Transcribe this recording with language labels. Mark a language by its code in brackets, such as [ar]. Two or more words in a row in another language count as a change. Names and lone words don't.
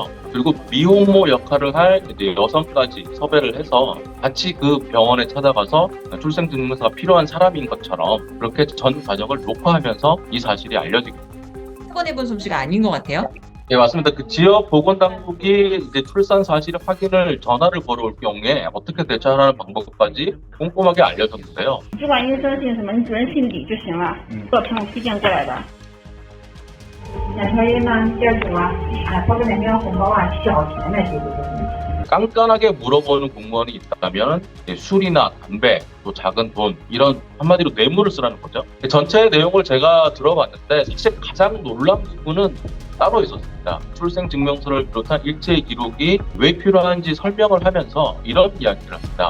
[ko] 그리고 미혼모 역할을 할 이제 여성까지 섭외를 해서 같이 그 병원에 찾아가서 출생증명서가 필요한 사람인 것처럼 그렇게 전 과정을 녹화하면서 이 사실이 알려지게 됩니다. 사건해본 솜씨가 아닌 것 같아요. 예, 맞습니다. 그 지역 보건당국이 이제 출산 사실 확인을 전화를 걸어올 경우에 어떻게 대처하라는 방법까지 꼼꼼하게 알려줬는데요. [zh] 只管医生姓什么，你主任姓李就行了。我朋友推荐过来的。两条烟呢，第二组啊，包个两条红包啊，小钱的这个。 [ko] 깐깐하게 물어보는 공무원이 있다면 술이나 담배, 또 작은 돈 이런 한마디로 뇌물을 쓰라는 거죠. 전체 내용을 제가 들어봤는데 사실 가장 놀라운 부분은 따로 있었습니다. 출생증명서를 비롯한 일체 기록이 왜 필요한지 설명을 하면서 이런 이야기를 합니다.